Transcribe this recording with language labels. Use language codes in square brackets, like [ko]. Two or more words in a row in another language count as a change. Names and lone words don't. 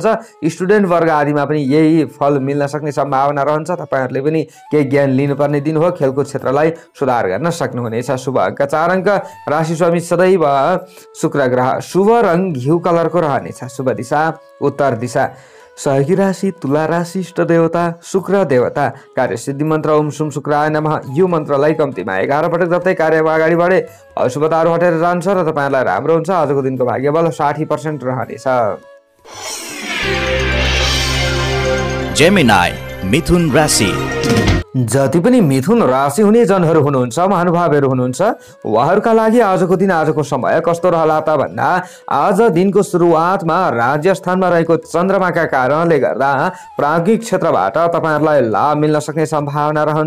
[ne] स्टुडेन्ट वर्ग आदिमा पनि यही फल मिल्न सक्ने सम्भावना रहन्छ। तपाईँहरूले पनि केही ज्ञान लिनुपर्ने दिन हो। खेलकुद क्षेत्रलाई सुधार गर्न सक्नुहुनेछ। शुभ अङ्क 4 अङ्क। राशि स्वामी सदैव शुक्र ग्रह। शुभ रङ घिउ कलरको रहनेछ। शुभ दिशा उत्तर दिशा। सहयोगी राशि तुला राशि। इष्ट देवता शुक्र देवता। कार्यसिद्धि मन्त्र [sa] ओम सुम शुक्राय नमः। [ne] यो मन्त्रलाई कम्तीमा 11 पटक जप्दै कार्यमा अगाडि बढे अशुभताहरू हटेर जान्छ र तपाईँहरूलाई राम्रो हुन्छ। आजको दिनको भाग्यबल 60% रहनेछ। जेमिनाई मिथुन राशि। जति पनि मिथुन राशि हुने जनहरू हुनुहुन्छ, महानुभावहरू हुनुहुन्छ, उहाँहरूका लागि आजको दिन, आजको समय कस्तो रहला त भन्दा आज दिनको सुरुवातमा राज्य स्थानमा रहेको चन्द्रमाका कारणले गर्दा प्राज्ञिक क्षेत्रबाट तपाईँहरूलाई लाभ मिल्न सक्ने सम्भावना रहन्छ।